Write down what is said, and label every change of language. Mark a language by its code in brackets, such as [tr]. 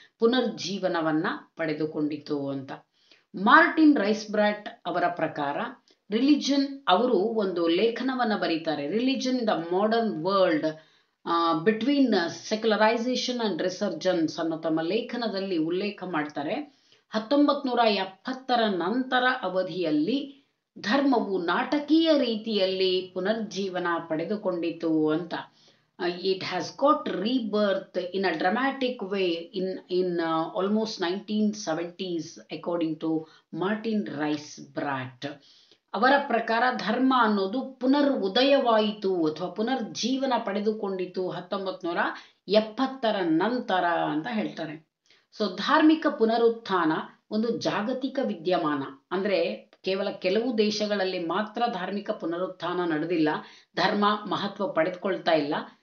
[kn] ಪುನರ್ಜೀವನವನ್ನ ಪಡೆದುಕೊಂಡಿತು ಅಂತ. ಮಾರ್ಟಿನ್ ರೈಸ್ಬ್ರಾಟ್ ಅವರ ಪ್ರಕಾರ ರಿಲಿಜನ್, ಅವರು ಒಂದು ಲೇಖನವನ್ನ ಬರೀತಾರೆ, religion in the modern world between ಸೆಕ್ಯುಲರೈಸೇಷನ್ and ರಿಸರ್ಜನ್ಸ್ ಅನ್ನೋ ತಮ್ಮ ಲೇಖನದಲ್ಲಿ ಉಲ್ಲೇಖ ಮಾಡ್ತಾರೆ. 1970ರ ನಂತರ ಅವಧಿಯಲ್ಲಿ ಧರ್ಮವು ನಾಟಕೀಯ ರೀತಿಯಲ್ಲಿ ಪುನರ್ಜೀವನ ಪಡೆದುಕೊಂಡಿತು ಅಂತ. [en] It has got rebirth in a dramatic way in almost 1970s according to Martin Reisbrat. [kn] ಅವರ ಪ್ರಕಾರ ಧರ್ಮ ಅನ್ನೋದು ಪುನರ್ ಉದಯವಾಯಿತು ಅಥವಾ ಪುನರ್ಜೀವನ ಪಡೆದುಕೊಂಡಿತು 1970ರ ನಂತರ ಅಂತ ಹೇಳ್ತಾರೆ. ಸೊ ಧಾರ್ಮಿಕ ಪುನರುತ್ಥಾನ ಒಂದು ಜಾಗತಿಕ ವಿದ್ಯಮಾನ. ಅಂದ್ರೆ ಕೇವಲ ಕೆಲವು ದೇಶಗಳಲ್ಲಿ ಮಾತ್ರ ಧಾರ್ಮಿಕ ಪುನರುತ್ಥಾನ ನಡೆದಿಲ್ಲ, ಧರ್ಮ ಮಹತ್ವ ಪಡೆದುಕೊಳ್ತಾ ಇಲ್ಲ.